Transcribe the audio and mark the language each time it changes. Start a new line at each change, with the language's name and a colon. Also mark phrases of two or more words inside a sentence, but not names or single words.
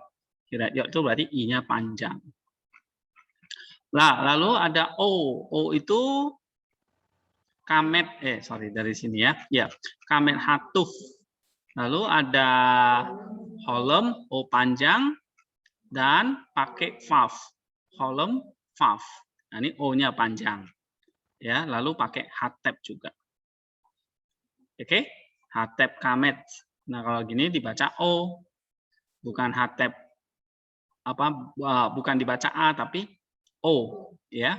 Indonesian: Hirek yot itu berarti I-nya panjang. Nah, lalu ada O. O itu kamet. Dari sini ya. Ya, kamet hatuf. Lalu ada holem, O panjang, dan pakai vav. Holem, vav. Nah, ini O-nya panjang. Ya, lalu pakai hatep juga. Oke, hatep kamet. Nah, kalau gini dibaca O. Bukan hatep bukan dibaca A tapi O, ya.